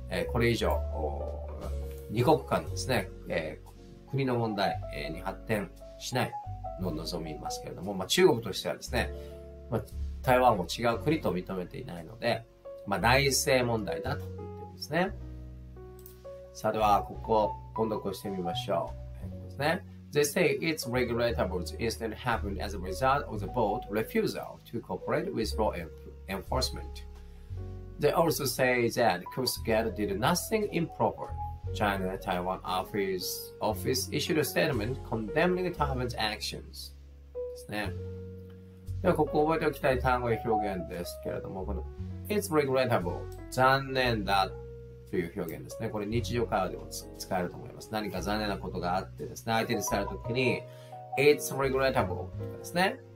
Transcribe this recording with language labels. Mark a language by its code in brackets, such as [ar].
[ja] これ以上、二国間のですね、国の問題に発展しないのを望みますけれども、中国としてはですね、台湾を違う国と認めていないので、内政問題だと言ってるんですね。さあでは、ここ音読をしてみましょう。ですね。 [en] They say it's regrettable the incident happened as a result of the boat's refusal to cooperate with law enforcement. They also say that Coast Guard did nothing improper. China Taiwan Office issued a statement condemning Taiwan's actions. [ja] ですね。では、ここ覚えておきたい単語や表現ですけれども、この [en] It's regrettable [ja] 残念だという表現ですね。これ日常会話でも使えると思います。何か残念なことがあってですね、相手にされたときに [en] It's regrettable [ja] とかですね。